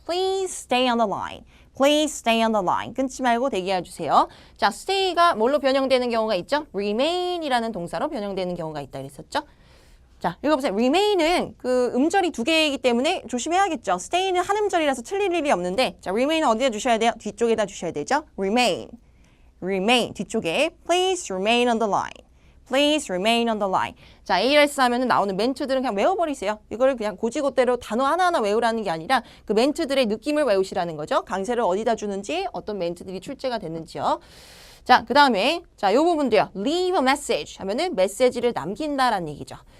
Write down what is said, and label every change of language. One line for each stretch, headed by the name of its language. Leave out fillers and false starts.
English: Please stay on the line. Please stay on the line.
Korean: 끊지 말고 대기해 주세요. 자, stay가 뭘로 변형되는 경우가 있죠? remain이라는 동사로 변형되는 경우가 있다 그랬었죠? 자, 읽어보세요. remain은 음절이 두 개이기 때문에 조심해야겠죠. stay는 한 음절이라서 틀릴 일이 없는데 자, remain은 어디다 주셔야 돼요? 뒤쪽에다 주셔야 되죠.
English: remain
Korean: 뒤쪽에
English: please remain on the line. Please remain on the line.
Korean: 자, ARS 하면은 나오는 멘트들은 그냥 외워버리세요. 이거를 그냥 고지고대로 단어 하나하나 외우라는 게 아니라 그 멘트들의 느낌을 외우시라는 거죠. 강세를 어디다 주는지 어떤 멘트들이 출제가 됐는지요. 자, 그 다음에 자, 요 부분도요.
English: Leave a message
Korean: 하면은 메시지를 남긴다라는 얘기죠.